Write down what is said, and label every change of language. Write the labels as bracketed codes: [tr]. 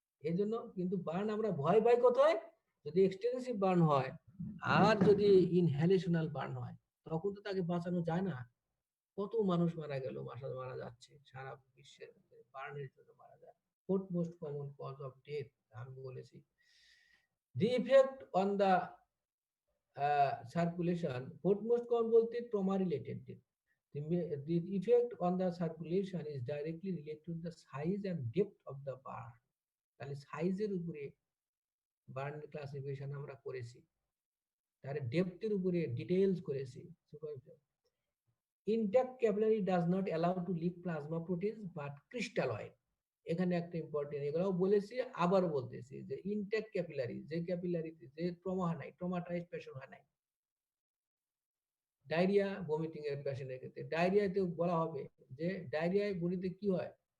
[bn] এই জন্য কিন্তু বার্ন আমরা ভয় পাই কোথায়? যদি এক্সটেন্সিভ বার্ন হয় আর যদি ইনহ্যালেশনাল বার্ন হয়, তখন তো তাকে বাঁচানো যায় না। কত মানুষ মারা গেল, মারা যাচ্ছে সারা বিশ্বের মধ্যে, বার্নের জন্য মারা যায়। [en] fourth most common cause of death, [bn] আমি বলেছি। [en] The effect on the circulation, fourth most common বলতে trauma related death. The effect on the circulation is directly related to the size and depth of the burn. [bn] তাহলে সাইজের উপরে burn classification আমরা করেছি, তার ডেপথের উপরে ডিটেইলস করেছি। [en] Intact capillary does not allow to leak plasma proteins but crystalloid. [bn] এখানে একটা ইম্পর্টেন্ট, এগুলোও বলেছি, আবারও বলতেছি, যে ইনট্যাক্ট ক্যাপিলারি, যে ক্যাপিলারিতে যে ট্রমা হয় নাই, ট্রমাটাইজ পেশেন্ট হয় নাই, ডায়রিয়া ভমিটিং এর পেশেন্টের ক্ষেত্রে ডায়রিয়াতে বলা হবে যে ডায়রিয়ায় বডিতে কি হয়?